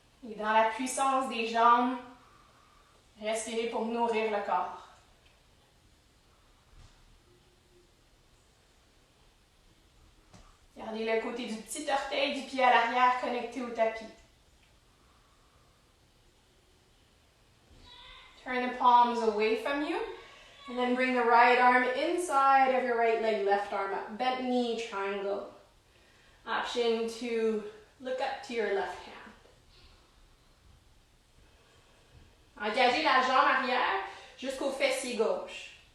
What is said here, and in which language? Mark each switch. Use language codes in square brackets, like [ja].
[fr] Et dans la puissance des jambes, respirez pour nourrir le corps. Gardez le côté du petit orteil du pied à l'arrière connecté au tapis. [en] Turn the palms away from you. And then bring the right arm inside of your right leg, left arm up. Bent knee, triangle. Option to look up to your left hand. [fr] Engagez la jambe arrière jusqu'au fessier gauche.